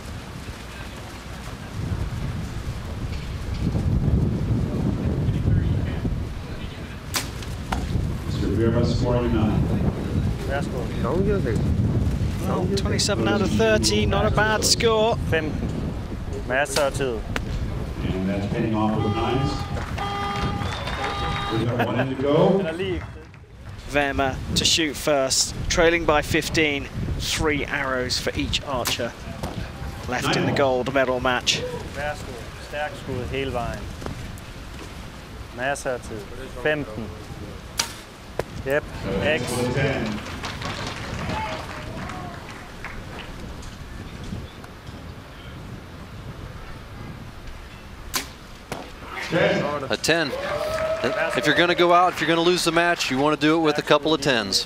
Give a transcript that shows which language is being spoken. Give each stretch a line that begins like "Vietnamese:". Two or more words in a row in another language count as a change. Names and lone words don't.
English: Mr. Verma scoring 9. Well, 27 out of 30, not a bad score. 15.
Danish: Masser af tid.
English: And that's pinning off with 9s. We've got 1 in to go. Verma to shoot first, trailing by 15. 3 arrows for each archer left in the gold medal match.
Danish: Værsgo. Stærk skud hele vejen. Masser af tid. 15.
English: Yep. X. 10. A 10. If you're going to go out, if you're going to lose the match, you want to do it with a couple of 10s.